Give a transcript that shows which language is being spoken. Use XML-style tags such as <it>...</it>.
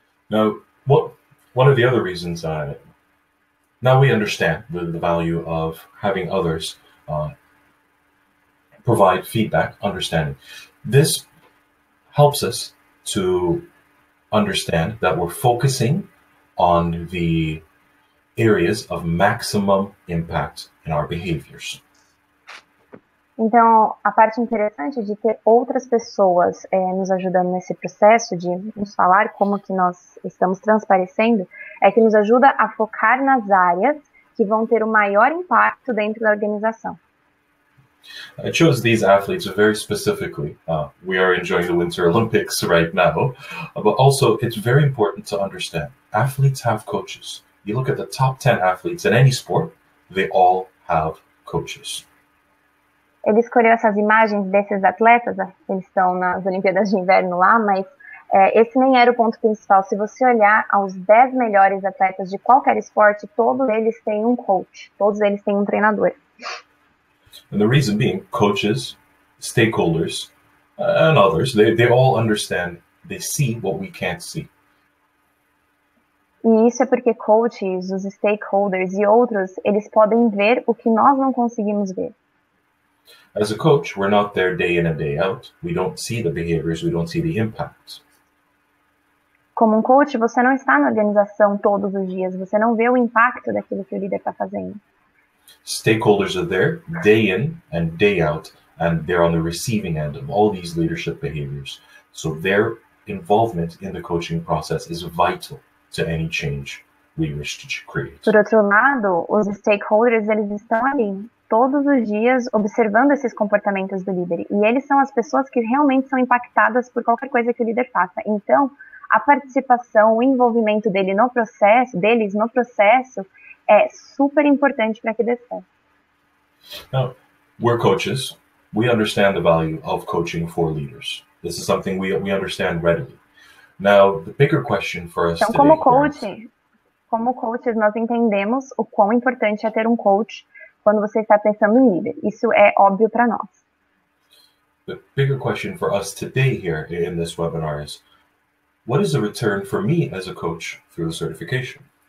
<en>Now, one of the other reasons now we understand the value of having others provide feedback, understanding. This helps us to understand that we're focusing on the areas of maximum impact in our behaviors.</en> <pt>Então, a parte interessante de ter outras pessoas nos ajudando nesse processo de nos falar como que nós estamos transparecendo é que nos ajuda a focar nas áreas que vão ter o maior impacto dentro da organização.</pt> <en>I chose these athletes very specifically. We are enjoying the Winter Olympics right now, but also it's very important to understand athletes have coaches. You look at the top 10 athletes in any sport, they all have coaches.</en> <pt>Ele escolheu essas imagens desses atletas, eles estão nas Olimpíadas de Inverno lá, mas esse nem era o ponto principal. Se você olhar aos 10 melhores atletas de qualquer esporte, todos eles têm um coach, todos eles têm um treinador.</pt> <en>And the reason being, coaches, stakeholders, and others, they all understand, they see what we can't see.</en> <pt>E isso é porque coaches, os stakeholders e outros, eles podem ver o que nós não conseguimos ver.</pt> <en>As a coach, we're not there day in and day out. We don't see the behaviors, we don't see the impacts.</en> <pt>Como um coach, você não está na organização todos os dias, você não vê o impacto daquilo que o líder está fazendo.</pt> <en>Stakeholders are there day in and day out, and they're on the receiving end of all these leadership behaviors. So their involvement in the coaching process is vital to any change we wish to create.</en> <pt>Por outro lado, os stakeholders, eles estão ali todos os dias observando esses comportamentos do líder. E eles são as pessoas que realmente são impactadas por qualquer coisa que o líder faça. Então, a participação, o envolvimento deles no processo é super importante para que dê certo.</pt> <en>Now, we're coaches. We understand the value of coaching for leaders. This is something we understand readily. Now, the bigger question for us</en> <pt>então,</pt> <en>today...</en> <pt>Como coaches, nós entendemos o quão importante é ter um coach quando você está pensando em líder. Isso é óbvio para nós.</pt> <en>The bigger question for us today here in this webinar is, what is the return for me as a coach through the certification?</en>